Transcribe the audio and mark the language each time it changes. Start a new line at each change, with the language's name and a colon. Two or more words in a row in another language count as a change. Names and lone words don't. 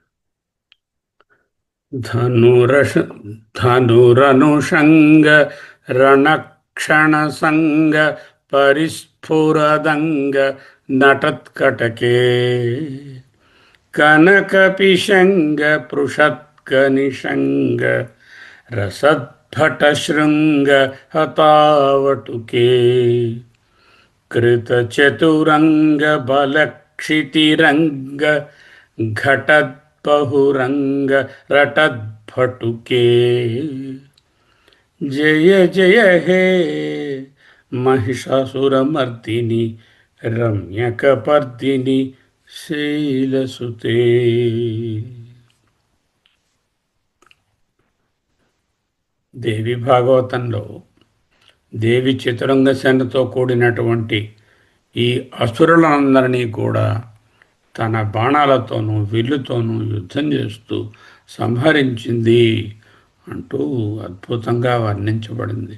Sanskrit: ధనురనుషంగ రణక్షణ సంగ పరిస్ఫురదంగ నటత్కటకే కనకపిశంగ పృషత్కనిషంగ రసత్ भटशृङ्ग हतावटुके कृतचतुरङ्गबलक्षितिरङ्ग घटद्बहुरङ्ग रटद्भटुके जय जय हे महिषासुरमर्दिनि रम्यकपर्दिनि शैलसुते.
Telugu: దేవి భాగవతంలో దేవి చతురంగ సేనతో కూడినటువంటి ఈ అసురులందరినీ కూడా తన బాణాలతోనూ విల్లుతోనూ యుద్ధం చేస్తూ సంహరించింది అంటూ అద్భుతంగా వర్ణించబడింది.